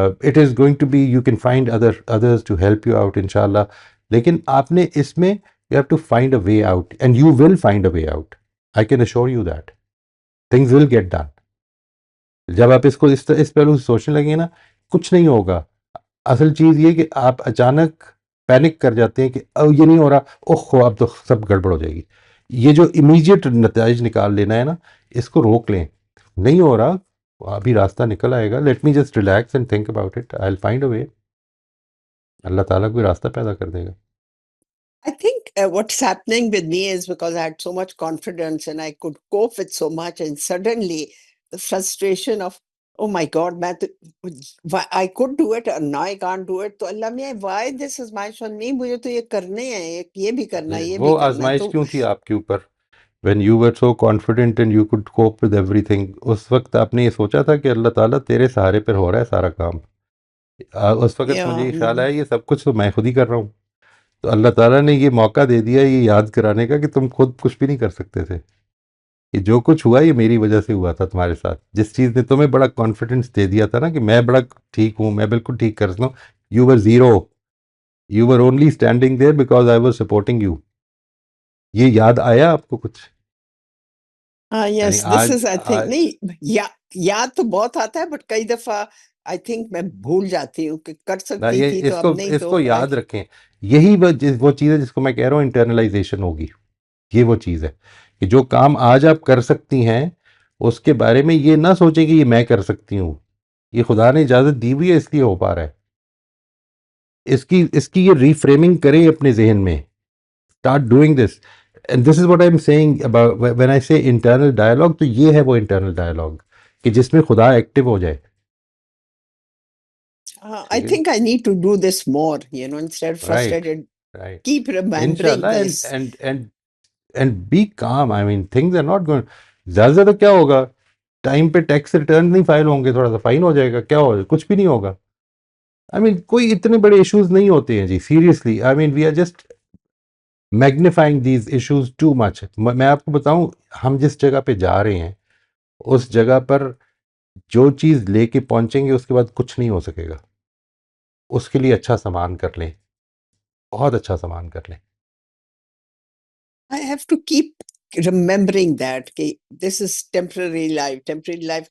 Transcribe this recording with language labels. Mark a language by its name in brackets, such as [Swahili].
[English] It is going to be, you can find others to help you out inshallah. [Urdu] لیکن آپ نے اس میں [English] you have to find a way out, and you will find a way out. I can assure you that things will get done. [Urdu] جب آپ اس کو اس پہلو سے سوچنے لگیں نا, کچھ نہیں ہوگا. اصل چیز یہ کہ آپ اچانک پینک کر جاتے ہیں کہ یہ نہیں ہو رہا, اوہ اب تو سب گڑبڑ ہو جائے گی. یہ جو امیجیٹ نتائج نکال لینا ہے نا, اس کو روک لیں. نہیں ہو رہا, ابھی راستہ نکل آئے گا. [English] Let me just relax and think about it, I will find a way. [Urdu] اللہ تعالیٰ کوئی راستہ پیدا کر دے گا. [English] I think what's happening with me is because I had so much confidence and I could cope with so much, and suddenly the frustration of, oh my God, I could do it and now I can't do it. [Urdu] تو اللہ میں, [English] why this is my son, [Urdu] نہیں مجھے تو یہ کرنے ہیں, یہ بھی [English] کرنا, یہ بھی [Urdu] وہ کرنا. آزمائش کیوں تھی آپ کے اوپر؟ [English] when you were so confident and you could cope with everything, [Urdu] اس وقت آپ نے یہ سوچا تھا کہ اللہ تعالیٰ تیرے سہارے پر ہو رہا ہے سارا کام. اس وقت مجھے یہ خیال آیا یہ سب کچھ تو میں خود ہی کر رہا ہوں. تو اللہ تعالیٰ نے یہ موقع دے دیا یہ یاد کرانے کا کہ تم خود کچھ بھی نہیں کر سکتے تھے. کہ جو کچھ ہوا یہ میری وجہ سے ہوا تھا تمہارے ساتھ. جس چیز نے تمہیں بڑا کانفیڈنس دے دیا تھا نا کہ میں بڑا ٹھیک ہوں, میں بالکل ٹھیک کر سکتا ہوں, [English] You were zero, you were only standing there because I was supporting you. [Urdu] یہ یاد آیا آپ کو کچھ؟ [English] Yes, this is I think [Urdu] نہیں, یاد تو بہت آتا ہے, [English] but [Urdu] کئی دفعہ [English] I think [Urdu] میں بھول جاتی ہوں کہ کر سکتی تھی تو اب نہیں. اس کو یاد رکھیں, یہی وہ چیز ہے جس کو میں کہہ رہا ہوں انٹرنلائزیشن ہوگی. یہ وہ چیز ہے کہ جو کام آج آپ کر سکتی ہیں اس کے بارے میں یہ نہ سوچیں کہ یہ میں کر سکتی ہوں, یہ خدا نے اجازت دی ہوئی ہے اس لیے ہو پا رہا ہے. اس کی یہ ریفریمنگ کریں اپنے ذہن میں. [English] Start doing this. And this is what I'm saying about when I say internal dialogue, [Urdu] تو یہ ہے وہ [English] internal dialogue [Urdu] کہ جس میں خدا ایکٹیو ہو جائے. [English] I think I need to do this more, instead of frustrated. Right. Keep remembering this. And be calm. I mean, things are not going. [Urdu] زیادہ کیا ہوگا, ٹائم پہ ٹیکس ریٹرن نہیں فائل ہوں گے, تھوڑا سا فائن ہو جائے گا, کیا ہوگا, کچھ بھی نہیں ہوگا. [English] I mean, [Urdu] کوئی اتنے بڑے ایشوز نہیں ہوتے ہیں جی, seriously. [English] I mean, we are just magnifying these issues too much. [Urdu] میں آپ کو بتاؤں, ہم جس جگہ پہ جا رہے ہیں اس جگہ پر جو چیز لے کے پہنچیں گے اس کے بعد کچھ نہیں ہو سکے گا. اس کے لیے اچھا سامان کر لیں, بہت اچھا سامان کر لیں. [English] I have to keep remembering that [Urdu] کہ [English] this is temporary life.